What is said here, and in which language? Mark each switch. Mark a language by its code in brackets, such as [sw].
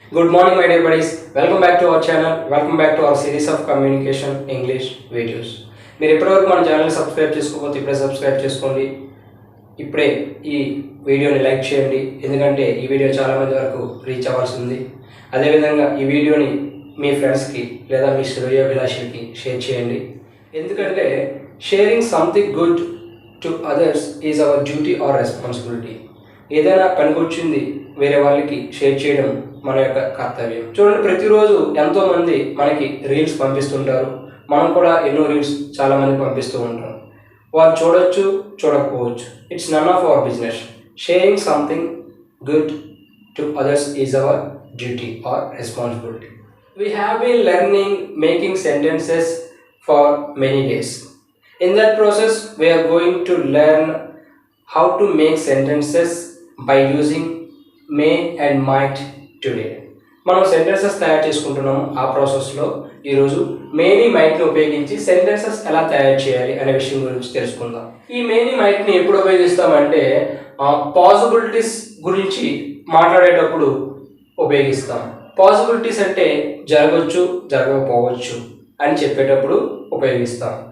[en] Good morning, my dear buddies. Welcome back to our channel. Welcome back to our series of communication English videos. [te] మీరు ఇప్పటివరకు మన ఛానల్ని subscribe చేసుకోకపోతే ఇప్పుడే subscribe చేసుకోండి. ఇప్పుడే ఈ వీడియోని లైక్ చేయండి, ఎందుకంటే ఈ వీడియో చాలామంది వరకు రీచ్ అవ్వాల్సి ఉంది. అదేవిధంగా ఈ వీడియోని మీ ఫ్రెండ్స్కి లేదా మీ శ్రేయోభిలాషులకి షేర్ చేయండి, ఎందుకంటే [en] Sharing something good to others is our duty or responsibility. [te] ఏదైనా పనికొచ్చింది వేరే వాళ్ళకి షేర్ చేయడం మన యొక్క కర్తవ్యం. చూడండి, ప్రతిరోజు ఎంతోమంది మనకి రీల్స్ పంపిస్తుంటారు. మనం కూడా ఎన్నో రీల్స్ చాలామంది పంపిస్తూ ఉంటాం. వాళ్ళు చూడొచ్చు, చూడకపోవచ్చు. [en] It's none of our business. Sharing something good to others is our duty or responsibility. We have been learning making sentences for many days. In that process we are going to learn how to make sentences by using may and might today. [te] మనం sentences తయారు చేసుకుంటున్నాము. ఆ ప్రాసెస్లో ఈరోజు మేని మైట్ని ఉపయోగించి sentences ఎలా తయారు చేయాలి అనే విషయం గురించి తెలుసుకుందాం. ఈ మేని మైట్ని ఎప్పుడు ఉపయోగిస్తామంటే పాసిబిలిటీస్ గురించి మాట్లాడేటప్పుడు ఉపయోగిస్తాం. పాసిబిలిటీస్ అంటే జరగవచ్చు, జరగకపోవచ్చు అని చెప్పేటప్పుడు ఉపయోగిస్తాం.